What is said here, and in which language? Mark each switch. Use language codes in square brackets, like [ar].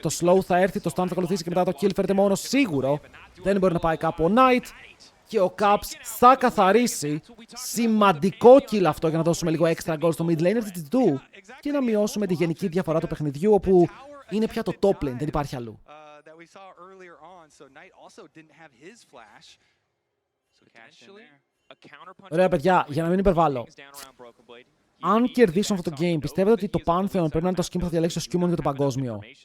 [el] Το slow θα έρθει, το stun θα ακολουθήσει και μετά το kill φέρεται μόνο σίγουρο. Δεν μπορεί να πάει κάπου ο Knight. Και ο Caps θα καθαρίσει. Σημαντικό kill αυτό για να δώσουμε λίγο extra goal στο mid lane του και να μειώσουμε τη γενική διαφορά του παιχνιδιού, όπου είναι πια το top lane, δεν υπάρχει αλλού. [en] that we saw earlier on. So Knight also didn't have his flash. So catch in there. [el] Ωραία, παιδιά, για να μην υπερβάλλω. Αν κερδίσουν αυτό το game, πιστεύετε ότι το Pantheon πρέπει να είναι το skin που θα διαλέξει το Skimon για το παγκόσμιο?